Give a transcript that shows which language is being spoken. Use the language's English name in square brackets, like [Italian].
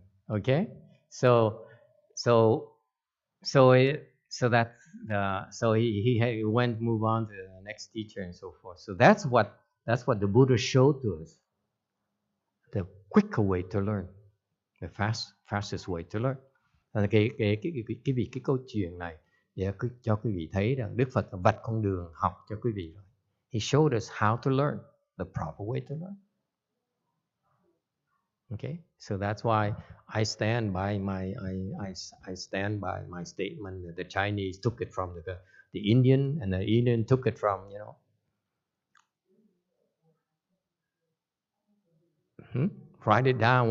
[English] Okay? So he went move on to the next teacher and so forth. So that's what the Buddha showed to us. The quicker way to learn, the fastest way to learn. [Vietnamese] Cái câu chuyện này để cho quý vị thấy rằng Đức Phật vạch con đường học cho quý vị. [English] He showed us how to learn, the proper way to learn. Okay, so that's why I stand by my statement that the Chinese took it from the Indian, and the Indian took it from Write it down.